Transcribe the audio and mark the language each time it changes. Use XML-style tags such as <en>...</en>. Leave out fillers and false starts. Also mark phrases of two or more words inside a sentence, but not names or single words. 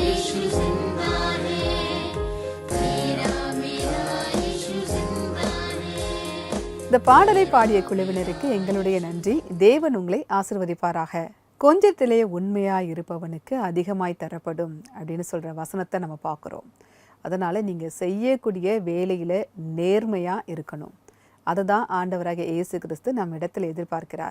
<hi>यीशु जिंदा है, तेरा मेरा यीशु जिंदा है।</hi> <ta>இந்த பாடலை பாடிய குழுவினருக்கு எங்களுடைய நன்றி. தேவன் உங்களை ஆசீர்வதிப்பாராக. கொஞ்சத்திலே உண்மையாய் இருப்பவனுக்கு அதிகமாய் தரப்படும் அப்படின்னு சொல்ற வசனத்தை நம்ம பார்க்குறோம். அதனால நீங்க செய்யக்கூடிய வேலையில நேர்மையா இருக்கணும். அதுதான் ஆண்டவராகிய இயேசு கிறிஸ்து நம்ம இடத்துல எதிர்பார்க்கிறார்.</ta>